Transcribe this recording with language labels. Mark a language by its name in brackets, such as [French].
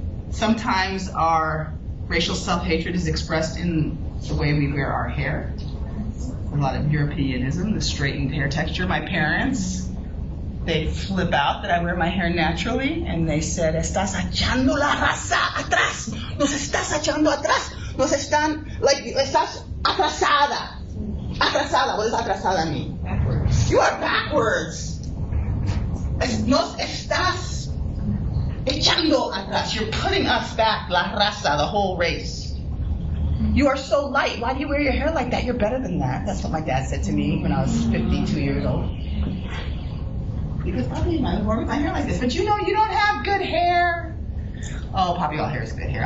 [English] Sometimes our racial self-hatred is expressed in the way we wear our hair. A lot of Europeanism, the straightened hair texture. My parents, they flip out that I wear my hair naturally, and they said, [Spanish] "Estás echando la raza atrás. Nos estás echando atrás. Nos están, like, estás atrasada." [English] Atrasada, what does atrasada mean? Backwards. You are backwards. [Spanish] Nos estás echando atrás. [English] You're putting us back, la raza, the whole race. You are so light. Why do you wear your hair like that? You're better than that. That's what my dad said to me when I was 52 years old. Because Poppy, I wore my hair like this. But you know, you don't have good hair. Oh, Poppy, all hair is good hair.